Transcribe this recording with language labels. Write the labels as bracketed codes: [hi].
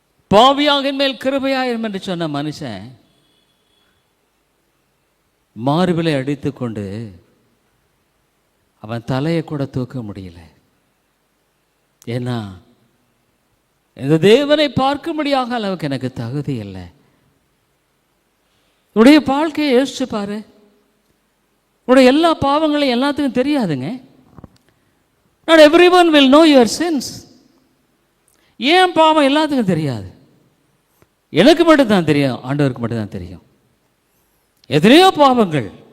[ta] பாவியாக மேல் கிருபையாயிரும் என்று சொன்ன மனுஷன் மார்பிலை அடித்து கொண்டு அவன் தலையை கூட தூக்க முடியல. ஏன்னா இந்த தேவனை பார்க்கும்படியாக அளவுக்கு எனக்கு தகுதி இல்லை. உடைய வாழ்க்கையை யோசிச்சு பாரு. உடைய எல்லா பாவங்களையும் எல்லாத்துக்கும் தெரியாதுங்க. [en] Not everyone will know your sins. [ta] ஏன் பாவம் எல்லாத்துக்கும் தெரியாது? எனக்கு மட்டும்தான் தெரியும், ஆண்டவருக்கு மட்டும்தான் தெரியும். எத்தனையோ பாவங்கள்.